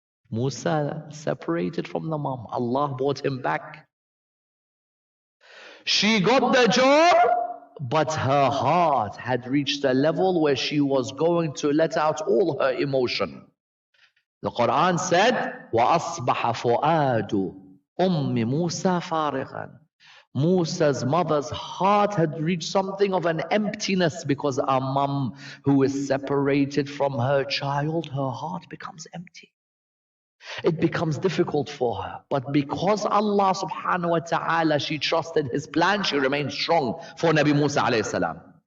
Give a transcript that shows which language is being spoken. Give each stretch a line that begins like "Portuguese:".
English: Musa separated from the mom. Allah brought him back. She got the job, but her heart had reached a level where she was going to let out all her emotion. The Quran said,
Arabic: وَأَصْبَحَ فُؤَادُ أُمِّ مُوسَى فَارِغًا.
English: Musa's mother's heart had reached something of an emptiness, because a mum who is separated from her child, her heart becomes empty. It becomes difficult for her. But because Allah subhanahu wa ta'ala, she trusted His plan, she remained strong for Nabi Musa alayhi salam.